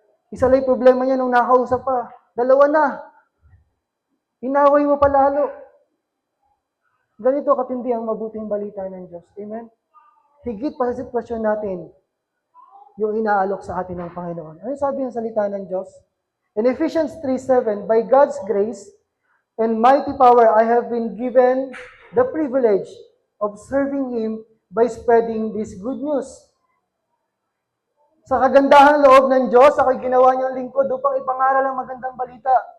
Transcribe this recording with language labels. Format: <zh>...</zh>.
<tl>Isa lang yung problema niya nung nakausap pa. Dalawa na. Inaway mo pa lalo. Ganito katindi ang mabuting balita ng Diyos. Amen? Higit pa sa sitwasyon natin, yung inaalok sa atin ng Panginoon. Ano sabi ng salita ng Diyos?</tl> <en>In Ephesians 3:7, by God's grace and mighty power, I have been given the privilege of serving Him by spreading this good news.</en> <tl>Sa kagandahang loob ng Diyos, ako'y ginawa niyang lingkod upang ipangaral ang magandang balita.</tl>